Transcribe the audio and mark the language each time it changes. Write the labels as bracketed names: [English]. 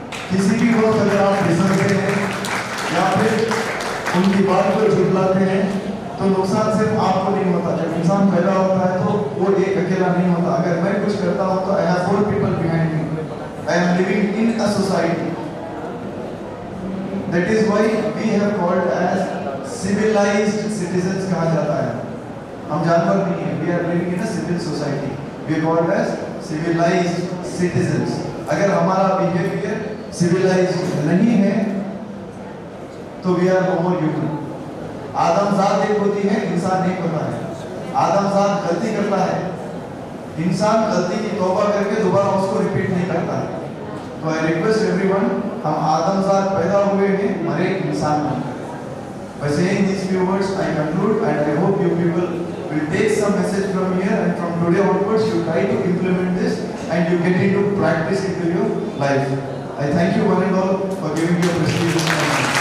[Hindi] किसी भी वक्त अगर आप फिसलते हैं या फिर उनकी बात को झुठलाते हैं तो नुकसान सिर्फ आपको नहीं होता। जब इंसान पैदा होता है तो वो एक अकेला नहीं होता। अगर मैं कुछ करता हूँ तो [English] I have 4 people behind me. I am living in a society. That is why we have called as civilized citizens [Hindi] कहा जाता है। हम जानवर नहीं हैं, [English] we are living in a civil society. We are called as civilized citizens. [Hindi] अगर हमारा behavior civilized नहीं है तो [English] we are no more human. [Hindi] आदमजात एक होती है, इंसान एक होता है। आदमजात गलती करता है, इंसान गलती की तौबा करके दोबारा उसको रिपीट नहीं करता है। तो [English] I request everyone, [Hindi] हम आदमजात पैदा हुए हैं, मरे इंसान हैं। [English] By saying these few words, I conclude and I hope you people will take some message from here, and from today onwards you try to implement this and you get into practice into your life. I thank you one and all for giving your prestigious time.